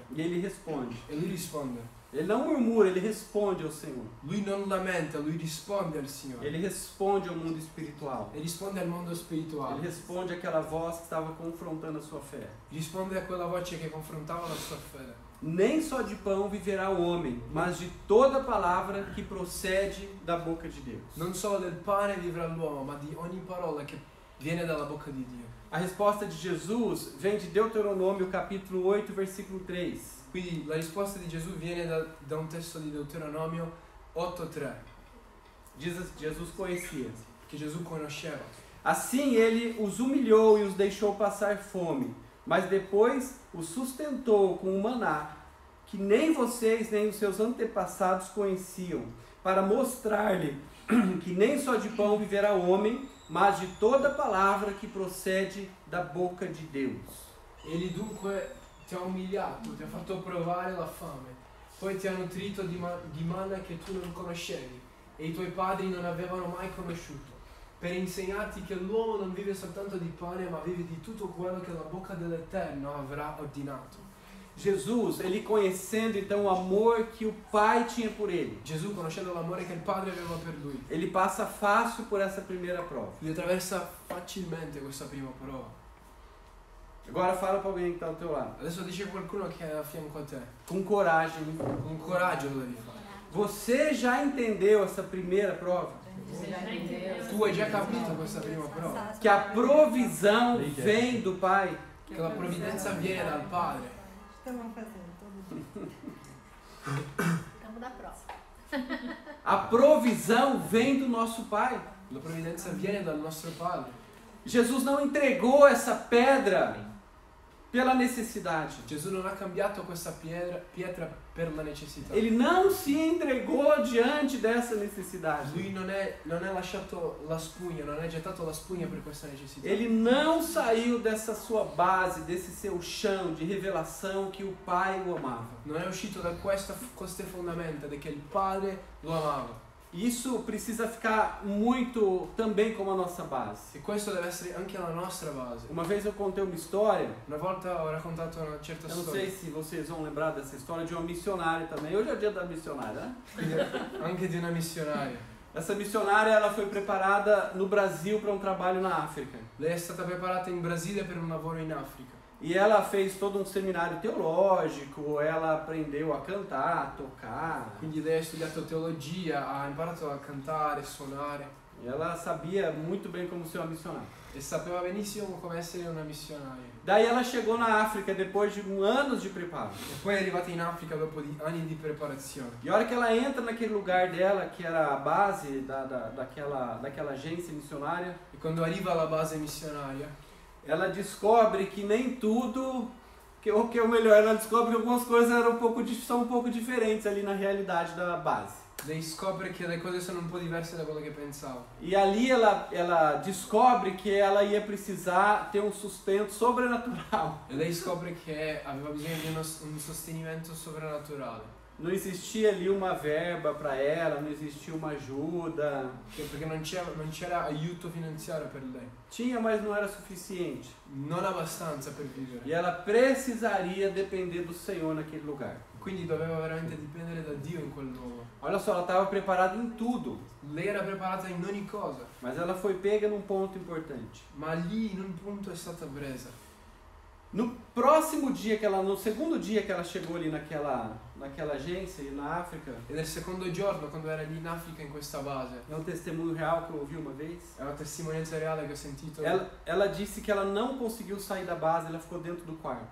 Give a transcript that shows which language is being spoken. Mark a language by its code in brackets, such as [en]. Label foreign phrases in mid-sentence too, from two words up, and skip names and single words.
[pt] E ele responde. [it] E lui risponde. [pt] Ele não murmura, ele responde ao Senhor. [it] Lui non lamenta, lui risponde al Signore. [pt] Ele responde ao mundo espiritual. [it] E risponde al mondo [pt] Ele [it] spirituale. [pt] responde àquela voz que estava confrontando a sua fé. [it] Risponde a quella voce che confrontava la sua fede. [pt] Nem só de pão viverá o homem, mas de toda palavra que procede da boca de Deus. [it] Non solo del pane vivrà l'uomo, ma di ogni parola che viene dalla bocca di Dio. [pt] A resposta de Jesus vem de Deuteronômio capítulo 8, versículo 3. [it] Quindi la risposta di Gesù viene da un testo di Deuteronomio 8:3, [pt] Jesus conhecia. [it] che Gesù conosceva. [pt] Assim ele os humilhou e os deixou passar fome, mas depois os sustentou com o maná, que nem vocês nem os seus antepassados conheciam, para mostrar-lhe que nem só de pão viverá o homem, mas de toda palavra que procede da boca de Deus. [it] Egli dunque ti ha umiliato, ti ha fatto provare la fame, poi ti ha nutrito di manna che tu non conoscevi e i tuoi padri non avevano mai conosciuto, per insegnarti che l'uomo non vive soltanto di pane, ma vive di tutto quello che la bocca dell'Eterno avrà ordinato. [pt] Jesus, ele conhecendo então o amor que o Pai tinha por ele, [it] Gesù, conoscendo l'amore che il Padre aveva per lui, [pt] ele passa fácil por essa primeira prova. [it] lui attraversa facilmente questa prima prova. [pt] Agora fala para alguém que está ao teu lado, [it] Adesso dice qualcuno che è a fianco a te. [pt] com coragem. [it] Con coraggio lo devi fare. [pt] Você já entendeu essa primeira prova? [it] Tu hai già capito questa prima prova? [pt] Que a provisão vem do Pai. [it] Che la provvidenza viene dal Padre. [pt] Estamos fazendo todo dia. Estamos na prova. A provisão vem do nosso Pai. [it] La provvidenza viene dal nostro Padre. [pt] Jesus não entregou essa pedra pela necessidade. [it] Gesù non ha cambiato questa pietra per la necessità. [pt] Ele não se entregou diante dessa necessidade. [it] Lui non è lasciato la spugna, non ha gettato la spugna per questa necessità. [pt] Ele não saiu dessa sua base, desse seu chão de revelação que o Pai o amava. [it] Non è uscito da queste fondamenta di che il Padre lo amava. [pt] Isso precisa ficar muito também como a nossa base. [it] E questo deve essere anche la nostra base. [pt] Uma vez eu contei uma história, [it] Una volta ho raccontato una certa [pt] eu não [it] storia, [pt] sei se vocês vão lembrar dessa história, de uma missionária também. Hoje é o dia da missionária, né? [it] anche di una missionaria. [pt] Essa missionária ela foi preparada no Brasil para um trabalho na África. [it] Lei è stata preparata in Brasile per un lavoro in Africa. [pt] E ela fez todo um seminário teológico, ela aprendeu a cantar, a tocar. [it] Quindi lei ha studiato teologia, ha imparato a cantare, suonare [pt] E ela sabia muito bem como ser uma missionária. [it] e sapeva benissimo come essere una missionaria. [pt] Daí ela chegou na África depois de anos de preparo. [it] E poi è arrivata in Africa dopo anni di preparazione. [pt] E a hora que ela entra naquele lugar dela, que era a base daquela agência missionária, [it] E quando arriva alla base missionaria, [pt] ela descobre que nem tudo, o que é o melhor, ela descobre que algumas coisas são um pouco diferentes ali na realidade da base. [it] lei scopre che le cose sono un po' diverse da quello che pensavo. [pt] E ali ela descobre que ela ia precisar ter um sustento sobrenatural. [it] E lei scopre che aveva bisogno di un sostenimento sovrannaturale. [pt] Não existia ali uma verba para ela, não existia uma ajuda. [it] Perché non c'era aiuto finanziario per lei. [pt] Tinha, mas não era suficiente. [it] Non abbastanza per vivere. [pt] E ela precisaria depender do Senhor naquele lugar. [it] Quindi doveva veramente dipendere da Dio in quel luogo. [pt] Olha só, ela estava preparada em tudo, [it] Lei era preparata in ogni cosa, [pt] mas ela foi pega num ponto importante. [it] ma lì in un punto è stata presa. [pt] No segundo dia que ela chegou ali naquela agência e na África, [it] E nel secondo giorno, quando era lì in Africa in questa base, [pt] é um testemunho real que eu ouvi uma vez. [it] è una testimonianza reale che ho sentito. [pt] Ela disse que ela não conseguiu sair da base, ela ficou dentro do quarto.